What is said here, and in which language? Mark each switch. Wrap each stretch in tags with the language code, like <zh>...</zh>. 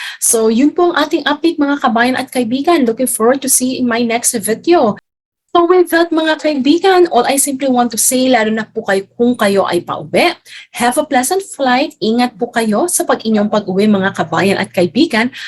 <tl>So yun po ang ating update mga kabayan at kaibigan.</tl> <en>Looking forward to see you in my next video. So with that</en> <tl>mga kaibigan,</tl> <en>all I simply want to say,</en> <tl>lalo na po kayo kung kayo ay pauwi,</tl> <en>have a pleasant flight,</en> <tl>ingat po kayo sa inyong pag-uwi mga kabayan at kaibigan.</tl>